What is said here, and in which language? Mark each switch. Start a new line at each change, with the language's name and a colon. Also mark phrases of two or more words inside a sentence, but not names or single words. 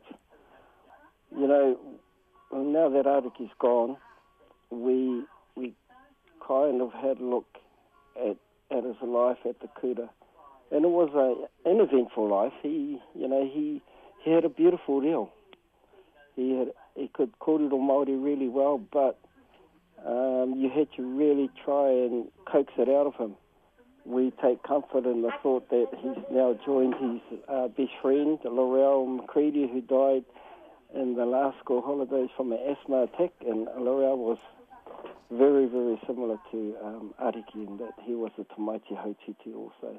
English: You know, now that Ariki's gone, we kind of had a look at his life at the Kuta. And it was an eventful life. He had a beautiful reo. He could kōrero Māori really well, but you had to really try and coax it out of him. We take comfort in the thought that he's now joined his best friend, L'Oreal Macready, who died in the last school holidays from an asthma attack, and L'Oreal was very, very similar to Ariki in that he was a
Māori: tamaiti hautiti
English: also.